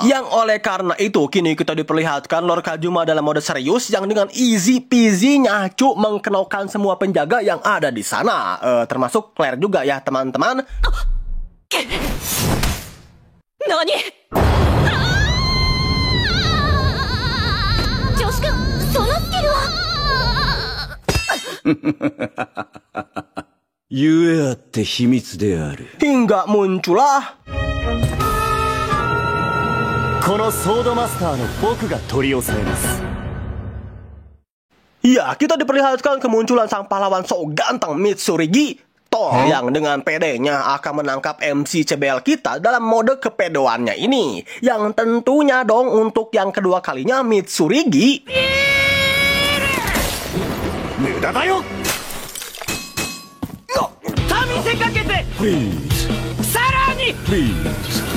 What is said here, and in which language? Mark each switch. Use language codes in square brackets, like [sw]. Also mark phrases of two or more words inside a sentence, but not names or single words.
[id] Yang oleh karena itu kini kita diperlihatkan Lord Kajuma dalam mode serius yang dengan [en] easy peasy [id] nyacu mengkenalkan semua penjaga yang ada di sana, termasuk Claire juga ya teman-teman. [ja] Nani? ジョシュくん、そのスキルは? ゆえあって秘密である。 [id] Hingga muncullah [ja] このソードマスターの僕が取り押さえます。 [id] Ya, kita diperlihatkan kemunculan sang pahlawan so ganteng Mitsurigi yang dengan pedenya akan menangkap MC CBL kita dalam mode kepedoannya ini. Yang tentunya dong untuk yang kedua kalinya Mitsurigi. [ja] 無駄だよ! たみせかけて! Please. さらに! Please.